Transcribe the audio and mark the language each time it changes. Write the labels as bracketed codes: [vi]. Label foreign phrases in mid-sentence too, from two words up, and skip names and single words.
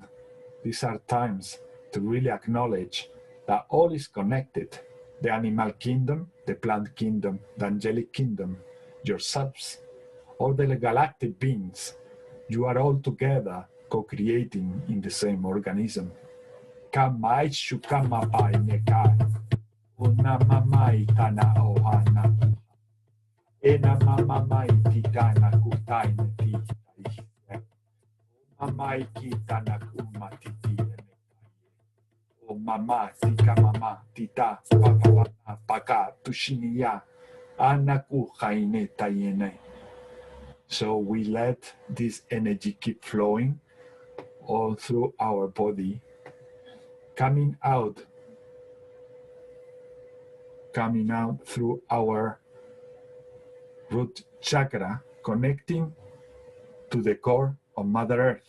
[en] These are times to really acknowledge that all is connected. The animal kingdom, the plant kingdom, the angelic kingdom, yourselves, all the galactic beings, you are all together co-creating in the same organism. Kamai shukamai nekai, unamamai tana ohana, enamamai titana kutai neti, mamai kitana kumatiti. O mama, tika mama, tita, papa, paka, tushiniya, anaku haine tayene. So we let this energy keep flowing all through our body, coming out through our root chakra, connecting to the core of Mother Earth.